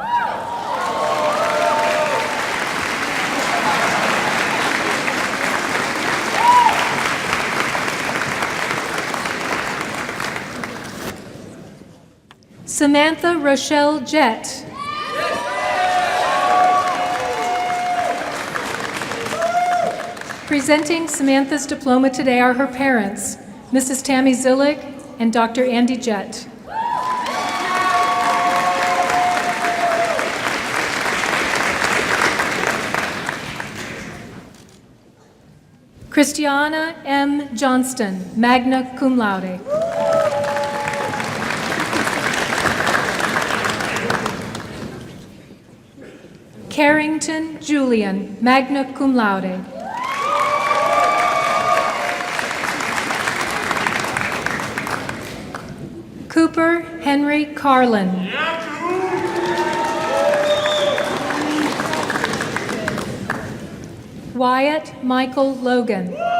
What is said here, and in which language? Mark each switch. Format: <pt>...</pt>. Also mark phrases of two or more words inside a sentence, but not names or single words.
<en>Samantha Rochelle Jett. Presenting Samantha's diploma today are her parents, Mrs. Tammy Zillig and Dr. Andy Jett. Christiana M. Johnston,</en> <la>magna cum laude.</la> <en>Carrington Julian,</en> <la>magna cum laude.</la> <en>Cooper Henry Carlin. Wyatt Michael Logan.</en>